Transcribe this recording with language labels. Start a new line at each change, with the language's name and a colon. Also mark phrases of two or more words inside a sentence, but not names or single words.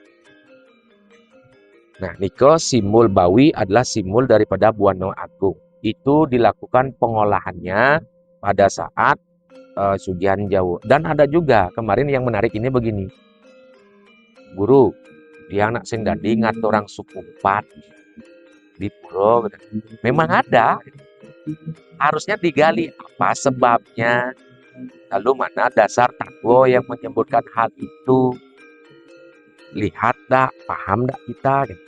Indonesian: Nah, niko simbol bawi adalah simbol daripada Buana Agung. Itu dilakukan pengolahannya pada saat Sugihan Jawa. Dan ada juga kemarin yang menarik ini begini. Guru, dia
Balinese: anak sing dadi ngaturang
Indonesian: suku 4 di pulau. Memang ada. Harusnya digali apa sebabnya. Lalu mana dasar takwa yang menyebutkan hal itu. Lihat dak, paham dak kita.